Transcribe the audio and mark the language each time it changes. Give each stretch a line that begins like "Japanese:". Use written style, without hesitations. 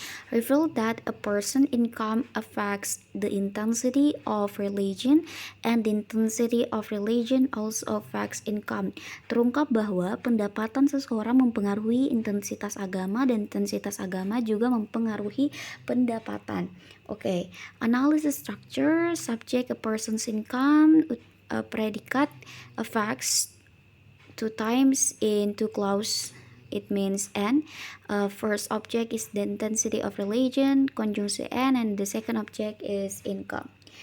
English: Reveal that a person's income affects the intensity of religion, and the intensity of religion also affects income.
Indonesian: Terungkap bahwa pendapatan seseorang mempengaruhi intensitas agama, dan intensitas agama juga mempengaruhi pendapatan.
English: Okay, analysis structure, subject, a person's income, predicate, affects, two times in two clause. It means and. First object is the intensity of religion, conjunction and the second object is income.